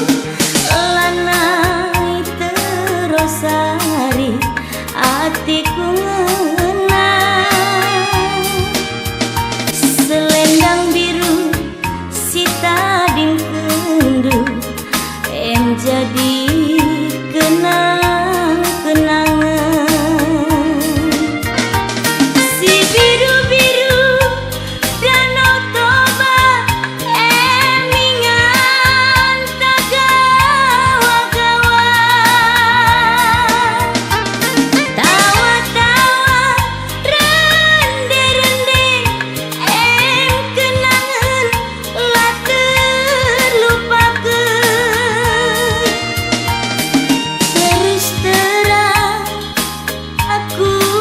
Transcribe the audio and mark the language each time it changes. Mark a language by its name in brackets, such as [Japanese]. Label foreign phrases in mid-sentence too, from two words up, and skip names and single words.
[Batak Karo] lanai terosari hatiku ngenang selendang biru si tading kendu em jadi kenang-kenangan si biru-biru Danau Toba em ingat tagawa-gawa tawa-tawa rende-rende em kenangan lah [Indonesian] terlupakan terus terang aku